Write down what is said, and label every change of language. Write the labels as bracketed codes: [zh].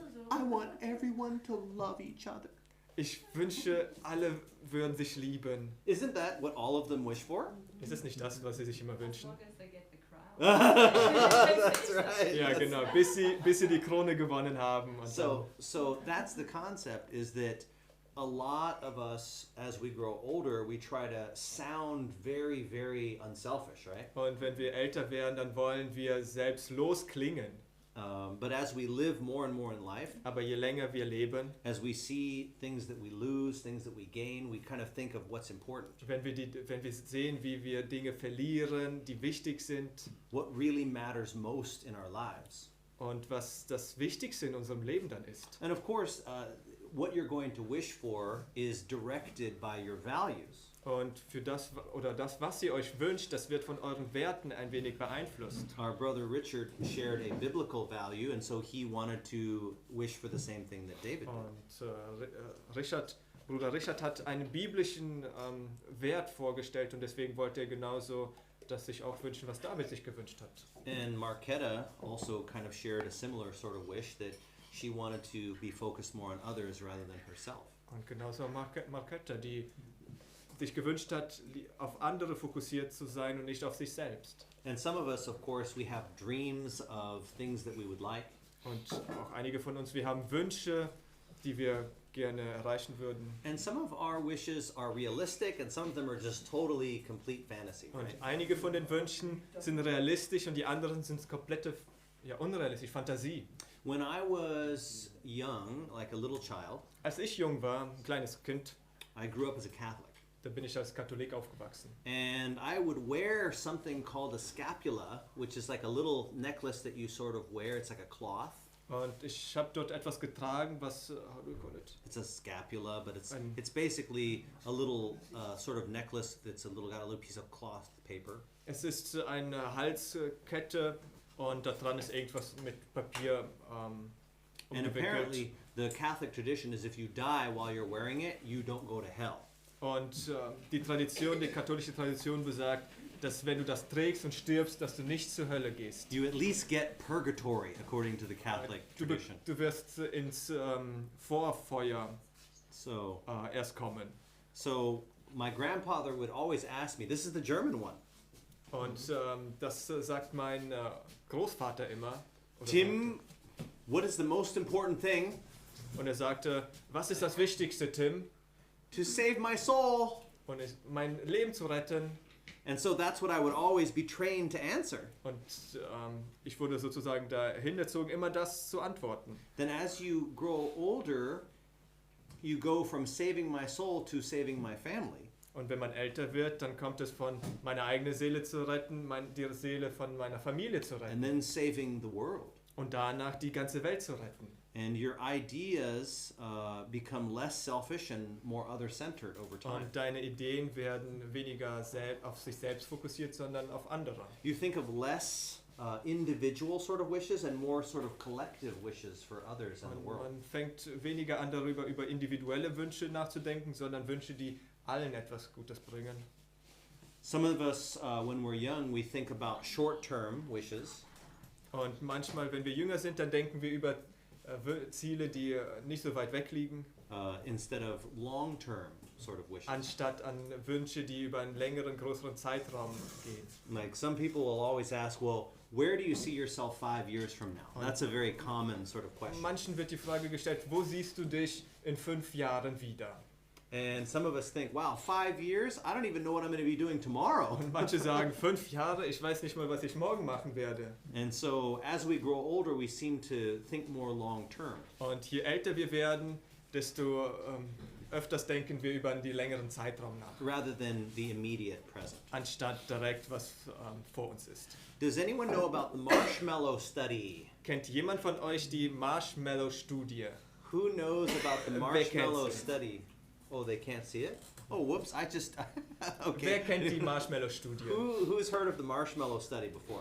[en] I want everyone to love each other. [de] Ich wünsche, alle würden sich lieben. [en] Isn't that what all of them wish for? [de] Ist es nicht das, was sie sich immer wünschen? [en] That's right. [de] Ja, genau. Bis sie die Krone gewonnen haben. Und [en] So that's the concept, is that a lot of us, as we grow older, we try to sound very, very unselfish, right? [de] und wenn wir älter werden, dann wollen wir selbstlos klingen. [en] But as we live more and more in life, [de] Aber je länger wir leben, [en] as we see things that we lose, things that we gain, we kind of think of what's important. [de] wenn wir sehen, wie wir Dinge verlieren, die wichtig sind [en] What really matters most in our lives. [de] und was das Wichtigste in unserem Leben dann ist. [en] And of course, what you're going to wish for is directed by your values. [de] Und für das, was ihr euch wünscht, das wird von euren Werten ein wenig beeinflusst. [en] Our brother Richard shared a biblical value, and so he wanted to wish for the same thing that David did. [de] Und Bruder Richard hat einen biblischen Wert vorgestellt und deswegen wollte er genauso das sich auch wünschen, was David sich gewünscht hat. [en] And Marquetta also kind of shared a similar sort of wish, that she wanted to be focused more on others rather than herself. [de] Und genauso Marquetta, die sich gewünscht hat, auf andere fokussiert zu sein und nicht auf sich selbst. [en] And some of us, of course, we have dreams of things that we would like. [de] Und auch einige von uns, wir haben Wünsche, die wir gerne erreichen würden. [en] And some of our wishes are realistic, and some of them are just totally complete fantasy, [de] Und [en] right? [de] einige von den Wünschen sind realistisch und die anderen sind komplette, unrealistisch, Fantasie. [en] When I was young, like a little child, [de] Als ich jung war, ein kleines Kind, [en] I grew up as a Catholic. [de] da bin ich als Katholik aufgewachsen. [en] And I would wear something called a scapula, which is like a little necklace that you sort of wear. It's like a cloth. [de] Und ich habe dort etwas getragen, was, [en] how do you call it? It's a scapula, but [de] Ein- [en] it's basically a little sort of necklace that's got a little piece of cloth paper. [de] Es ist eine Halskette und da dran ist irgendwas mit Papier [en] And [de] umgewickelt. [en] apparently, the Catholic tradition is if you die while you're wearing it, you don't go to hell. [de] Und die katholische Tradition besagt, dass wenn du das trägst und stirbst, dass du nicht zur Hölle gehst. [en] You at least get purgatory, according to the Catholic tradition. [de] Du wirst ins Vorfeuer [en] So, [de] erst kommen. [en] so my grandfather would always ask me. This is the German one. [de] Und das sagt mein Großvater immer. Oder [en] Tim, what is the most important thing? [de] sagte. Und er sagte, was ist das Wichtigste, Tim? [en] To save my soul. [de] Und mein Leben zu retten. [en] And so that's what I would always be trained to answer. [de] Und ich wurde sozusagen dahin erzogen, immer das zu antworten. [en] Then as you grow older, you go from saving my soul to saving my family. [de] Und wenn man älter wird, dann kommt es von meiner eigenen Seele zu retten, die Seele von meiner Familie zu [en] And [de] retten. [en] then saving the world. [de] Und danach die ganze Welt zu retten. [en] And your ideas become less selfish and more other-centered over time. [de] Und deine Ideen werden weniger auf sich selbst fokussiert, sondern auf andere. [en] You think of less individual sort of wishes and more sort of collective wishes for others in the [de] Und [en] world. [de] man fängt weniger an, über individuelle Wünsche nachzudenken, sondern Wünsche, die allen etwas Gutes bringen. [en] Some of us, when we're young, we think about short-term wishes. [de] Und manchmal, wenn wir jünger sind, dann denken wir über Ziele, die nicht so weit weg liegen, [en] Instead of long-term sort of wishes. [de] anstatt an Wünsche, die über einen längeren, größeren Zeitraum gehen. [en] Like some people will always ask, well, where do you see yourself 5 years from now? That's a very common sort of question. [de] Manchen wird die Frage gestellt, wo siehst du dich in 5 Jahren wieder? [en] And some of us think, wow, 5 years? I don't even know what I'm going to be doing tomorrow. [de] Und manche sagen, 5 Jahre, ich weiß nicht mal, was ich morgen machen werde. [en] And so as we grow older, we seem to think more long-term. [de] Und je älter wir werden, desto öfters denken wir über den längeren Zeitraum nach, [en] rather than the immediate present. [de] anstatt direkt, was vor uns ist. [en] Does anyone know about the marshmallow study? [de] Kennt jemand von euch die Marshmallow-Studie? [en] Who knows about the [de] Wer [en] marshmallow [de] kennt's? [en] study? Oh, they can't see it? Oh, whoops, I just... [de] Wer [en] okay. [de] kennt die Marshmallow-Studie? [en] Who's heard of the marshmallow study before?